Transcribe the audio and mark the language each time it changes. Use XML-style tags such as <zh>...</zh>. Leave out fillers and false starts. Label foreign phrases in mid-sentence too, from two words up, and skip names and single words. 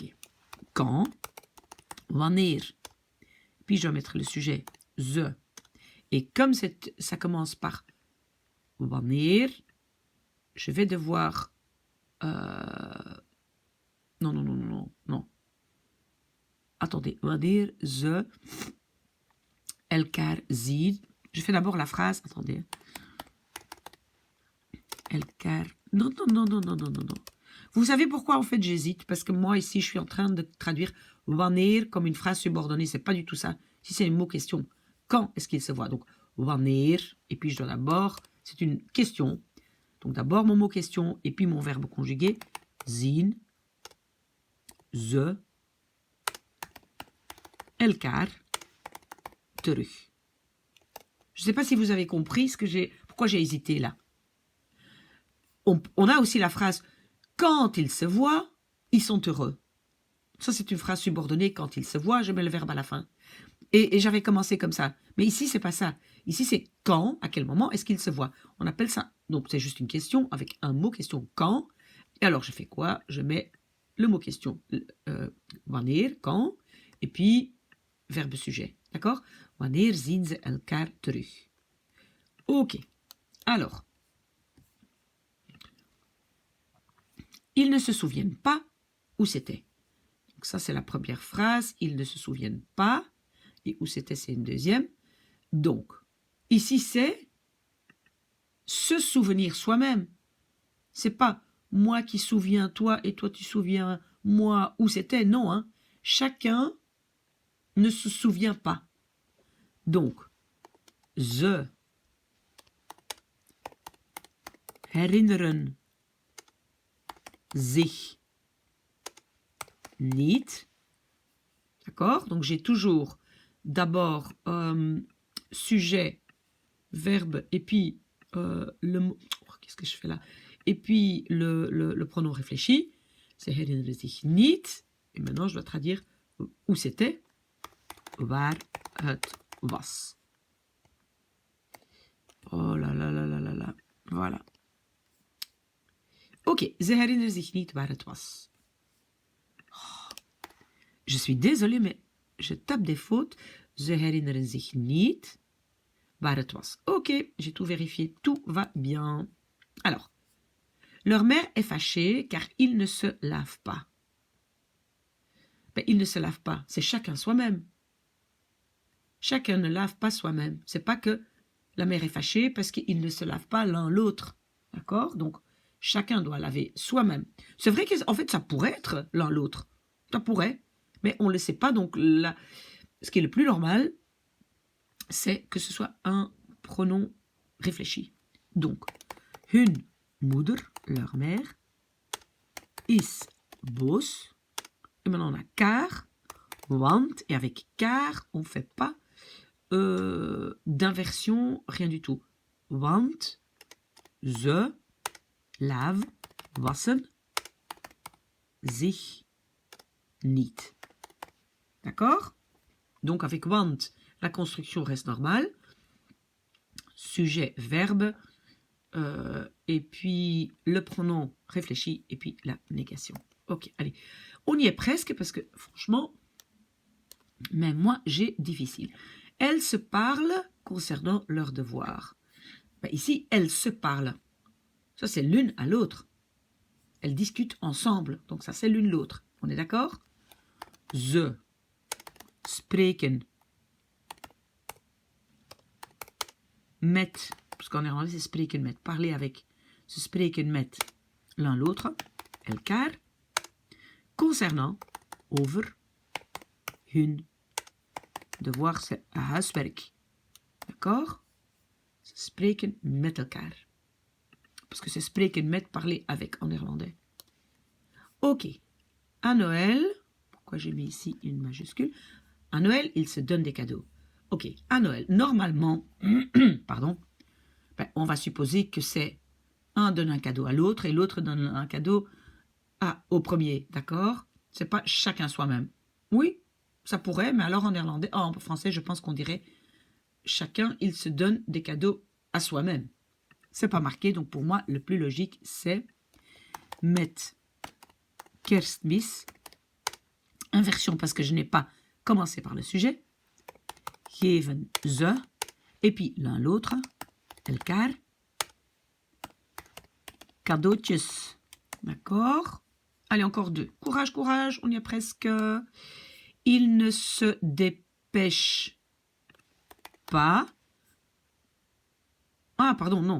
<fr>Quand, wanneer, puis je vais mettre le sujet ze. Et comme ça commence par wanneer, je vais devoir... Non. Attendez,</fr> <nl>wanneer ze elkaar zien.</nl> <fr>Je fais d'abord la phrase, attendez. Elkaar... Non. Vous savez pourquoi en fait j'hésite? Parce que moi ici je suis en train de traduire wanneer comme une phrase subordonnée. C'est pas du tout ça. Si c'est un mot question. Quand est-ce qu'il se voit? Donc wanneer, et puis je dois d'abord, c'est une question. Donc d'abord mon mot question et puis mon verbe conjugué.</fr> <nl>Zien, ze, elkaar, terug.</nl> <fr>Je ne sais pas si vous avez compris pourquoi j'ai hésité là. On a aussi la phrase quand ils se voient, ils sont heureux. Ça, c'est une phrase subordonnée. Quand ils se voient, je mets le verbe à la fin. Et j'avais commencé comme ça. Mais ici, c'est pas ça. Ici, c'est quand, à quel moment est-ce qu'ils se voient. On appelle ça, donc c'est juste une question avec un mot question quand. Et alors, je fais quoi? Je mets le mot question, wanneer, quand, et puis verbe sujet. D'accord?</fr> <nl>Wanneer zien ze elkaar terug.</nl> <fr>Ok. Alors, ils ne se souviennent pas où c'était. Donc ça, c'est la première phrase. Ils ne se souviennent pas. Et où c'était, c'est une deuxième. Donc, ici, c'est se souvenir soi-même. C'est pas moi qui souviens toi et toi tu souviens moi où c'était. Non, hein. Chacun ne se souvient pas. Donc,</fr> <nl>ze herinneren zich niet.</nl> <fr>D'accord? Donc, j'ai toujours d'abord sujet, verbe, et puis le mot... qu'est-ce que je fais là? Et puis le pronom réfléchi. C'est</fr> <nl>herinneren zich niet.</nl> <fr>Et maintenant, je dois traduire où c'était.</fr> <nl>Waar het was.</nl> <fr>Oh là là là là là là. Voilà.</fr> <nl>Ok, ze herinneren zich niet waar het was.</nl> <fr>Oh, je suis désolée, mais je tape des fautes.</fr> <nl>Ze herinneren zich niet waar het was.</nl> <fr>Ok, j'ai tout vérifié, tout va bien. Alors, leur mère est fâchée car ils ne se lavent pas. Ben, ils ne se lavent pas, c'est chacun soi-même. Chacun ne lave pas soi-même. C'est pas que la mère est fâchée parce qu'ils ne se lavent pas l'un l'autre. D'accord? Donc, chacun doit laver soi-même. C'est vrai qu'en fait, ça pourrait être l'un l'autre. Ça pourrait. Mais on ne le sait pas. Donc, là, ce qui est le plus normal, c'est que ce soit un pronom réfléchi. Donc,</fr> <nl>hun moeder,</nl> <fr>leur mère,</fr> <nl>is boos.</nl> <fr>Et maintenant, on a car, want. Et avec car, on ne fait pas d'inversion, rien du tout.</fr> <nl>Want, ze, lave, wassen, zich, niet.</nl> <fr>D'accord? Donc avec want, la construction reste normale. Sujet, verbe, et puis le pronom réfléchi, et puis la négation. Ok, allez. On y est presque, parce que franchement, même moi, j'ai difficile. Elles se parlent concernant leurs devoirs. Ben, ici, elles se parlent. Ça, c'est l'une à l'autre. Elles discutent ensemble. Donc ça, c'est l'une l'autre. On est d'accord?</fr> <nl>Ze spreken met,</nl> <fr>parce qu'en néerlandais, c'est</fr> <nl>spreken met,</nl> <fr>parler avec.</fr> <nl>Ze spreken met</nl> <fr>l'un l'autre,</fr> <nl>elkaar, concernant, over, hun</nl> <fr>devoir, c'est</fr> <nl>huiswerk.</nl> <fr>D'accord?</fr> <nl>Ze spreken met elkaar.</nl> <fr>Parce que c'est</fr> <nl>spreken met,</nl> <fr>parler avec en néerlandais. Ok. À Noël, pourquoi j'ai mis ici une majuscule? À Noël, ils se donnent des cadeaux. Ok, à Noël, normalement, pardon, ben, on va supposer que c'est un donne un cadeau à l'autre et l'autre donne un cadeau au premier, d'accord? C'est pas chacun soi-même. Oui, ça pourrait, mais alors en néerlandais, en français, je pense qu'on dirait chacun, il se donne des cadeaux à soi-même. C'est pas marqué, donc pour moi, le plus logique, c'est</fr> <nl>met kerstmis.</nl> <fr>Inversion, parce que je n'ai pas commencé par le sujet.</fr> <nl>Geven ze.</nl> <fr>Et puis l'un l'autre.</fr> <nl>Elkaar. Cadeautjes.</nl> <fr>D'accord? Allez, encore deux. Courage, courage, on y est presque. Il ne se dépêche pas. Ah, pardon, non.</fr>